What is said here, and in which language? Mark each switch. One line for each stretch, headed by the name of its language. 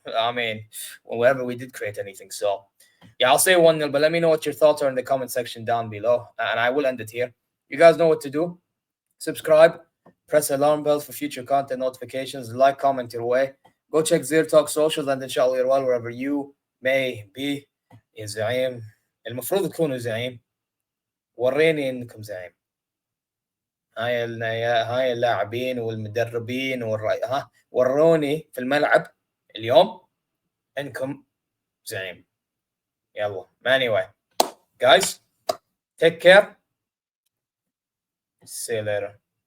English: I mean, whenever we did create anything. So yeah, I'll say 1-0, but let me know what your thoughts are in the comment section down below, and I will end it here. You guys know what to do. Subscribe, press alarm bells for future content notifications, like, comment your way. Go check ZeerTalks socials, and inshallah you're well wherever you may be.
Arabic: يا زعيم المفروض تكونوا زعيم. وريني انكم زعيم. هاي اللاعبين والمدربين وروني في الملعب اليوم انكم زعيم. يلا.
English: Anyway, guys, take care. See you later.